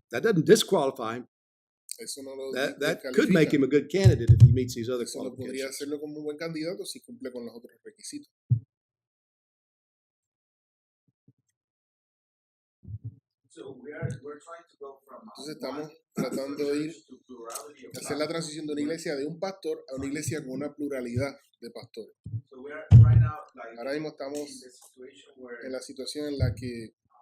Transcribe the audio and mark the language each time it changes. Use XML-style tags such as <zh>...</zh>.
<en>that doesn't disqualify him.</en> <es>eso no lo</es> <en>That could</en> <es>descalifica.</es> <en>make him a good candidate if he meets these other</en> <es>Eso lo podría</es> <en>qualifications.</en> <es>hacerlo como un buen candidato si cumple con los otros requisitos.</es> <en>So we're trying to go from</en> <es>Entonces estamos tratando de ir</es> <en>to plurality of</en> <es>hacer la transición de una iglesia de un pastor a una iglesia con una pluralidad de pastores.</es> <en>So we're right now like</en> <es>Ahora mismo</es> <en>in</en> <es>estamos</es> <en>the situation where</en> <es>en la situación en la que</es>